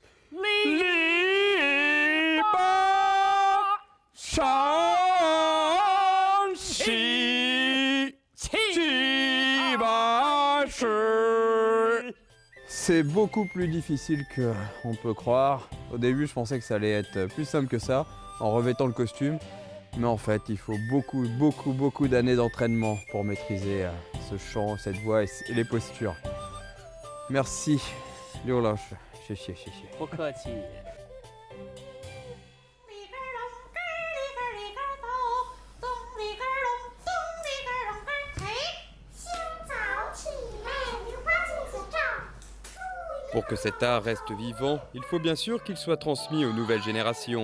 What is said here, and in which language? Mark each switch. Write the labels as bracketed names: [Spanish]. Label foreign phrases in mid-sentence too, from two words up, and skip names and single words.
[French] C'est beaucoup plus difficile qu'on peut croire. Au début, je pensais que ça allait être plus simple que ça, en revêtant le costume. Mais en fait, il faut beaucoup d'années d'entraînement pour maîtriser ce chant, cette voix et les postures. Merci, [Chinese] Liu 老师，谢谢。不客气。 [French] Pour que cet art reste vivant, il faut bien sûr qu'il soit transmis aux nouvelles générations.